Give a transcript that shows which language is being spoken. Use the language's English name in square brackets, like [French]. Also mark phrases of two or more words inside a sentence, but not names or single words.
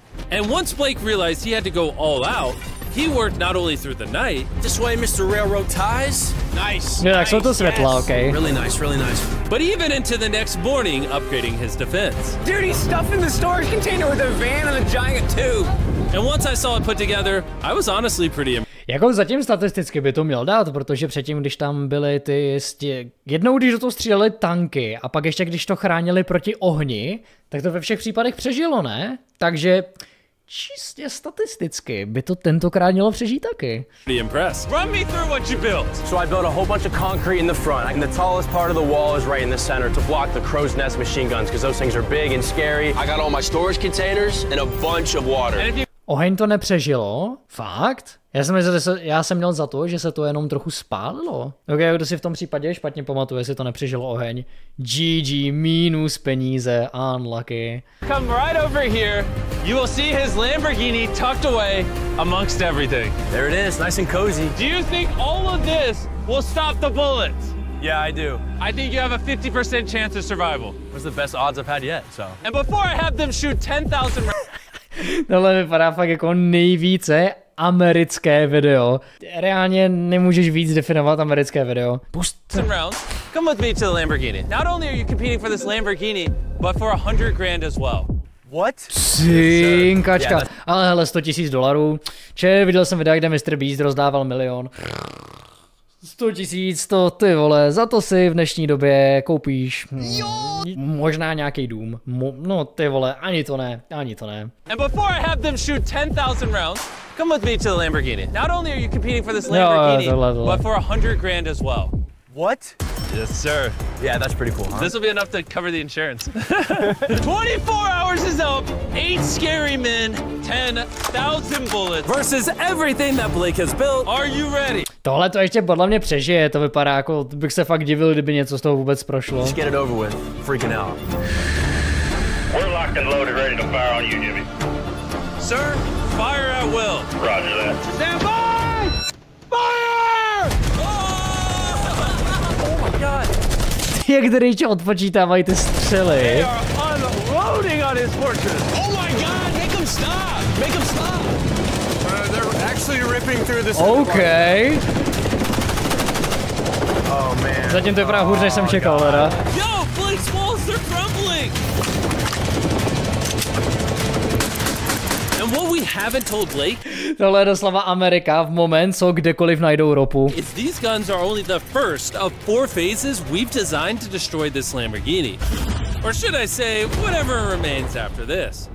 [English] And once Blake realized he had to go all out, he worked not only through the night. This way, Mr. Railroad Ties. Nice. Yeah, nice. So [Czech] to světla, [English] okay. Really nice, really nice. But even into the next morning, upgrading his defense. Dude, he's stuffing the storage container with a van and a giant tube. And once I saw it put together, I was honestly pretty impressed. [Czech] Jako zatím statisticky by to měl dát, protože předtím, když tam byly ty jednou, když do toho stříleli tanky a pak ještě když to chránili proti ohni, tak to ve všech případech přežilo, ne? Takže čistě statisticky by to tentokrát mělo přežít taky. [English] Run me through what you built. So I built a whole bunch of concrete in the front, and the tallest part of the wall is right in the center to block the crow's nest machine guns, because those things are big and scary. I got all my storage containers and a bunch of water. [Czech] Oheň to nepřežilo? Fakt? Já jsem měl za to, že se to jenom trochu spálilo. Ok, kdo si v tom případě špatně pamatuje, jestli to nepřežilo oheň. GG, minus peníze, unlucky. [English] Come right over here, you will see his Lamborghini tucked away amongst everything. There it is, nice and cozy. Do you think all of this will stop the bullets? Yeah, I do. I think you have a 50% chance of survival. What's the best odds I've had yet, so. And before I have them shoot 10,000 [Czech] Tohle vypadá fakt jako nejvíce americké video. Reálně nemůžeš víc definovat americké video. [English] Come with me to the Lamborghini. Not only are you competing for this Lamborghini, but for $100,000 as well. What? [Czech] Cinkačka. Yeah, ale hele, $100,000. Viděl jsem videa, kde MrBeast rozdával 1 000 000. 100 000, to ty vole, za to si v dnešní době koupíš možná nějaký dům. No ty vole, ani to ne. [English] And before I have them shoot 10,000 rounds, come with me to the Lamborghini. Not only are you competing for this Lamborghini, but for $100,000 as well. What? Yes, sir. Yeah, that's pretty cool, huh? This will be enough to cover the insurance. 24 hours is up. 8 scary men, 10,000 bullets versus everything that Blake has built. Are you ready? [Czech] Tohle to ještě podle mě přežije, to vypadá jako, bych se fakt divil, kdyby něco z toho vůbec prošlo. [English] Just get it over with. Freaking out. We're locked and loaded, ready to fire on you, Jimmy. Sir, fire at will. Roger that. Stand by! Fire! Oh my god! [Czech] Jak když odpočítávají ty střely. [English] They are unloading on his fortress. Oh my god, make him stop! Make him stop! They're actually ripping through this. OK. Oh man. [Czech] Zatím to vypadá hůř, než jsem čekal, teda. [English] Yo, Blake's walls, they're crumbling! And what we haven't told Blake [Czech] Tohle je doslova Amerika v moment, co kdekoliv najdou ropu. [English] is these guns are only the first of 4 phases we've designed to destroy this Lamborghini. Or should I say, whatever remains after this.